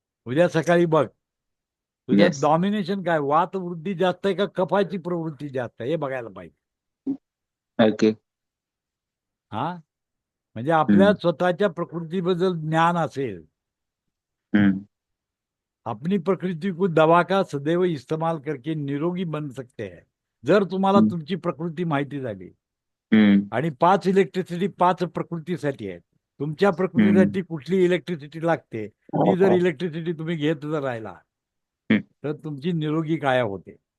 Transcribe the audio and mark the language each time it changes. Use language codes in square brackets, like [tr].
[mr] उद्या सकाळी बघ. तुझ्यात [en] Yes. [mr] डॉमिनेशन काय, वात वृद्धी जास्त आहे का कफाची प्रवृत्ती जास्त आहे, हे बघायला पाहिजे. [en] Okay. [mr] हा, म्हणजे आपल्या स्वतःच्या प्रकृतीबद्दल ज्ञान असेल. [hi] अपनी प्रकृति को दवा का सदैव इस्तेमाल करके निरोगी बन सकते हैं. [mr] जर तुम्हाला तुमची प्रकृती माहिती झाली आणि 5 इलेक्ट्रिसिटी 5 प्रकृतीसाठी आहे. तुमच्या प्रकृतीसाठी कुठली इलेक्ट्रिसिटी लागते, ती जर इलेक्ट्रिसिटी तुम्ही घेत जर राहिला तर तुमची निरोगी काया होते.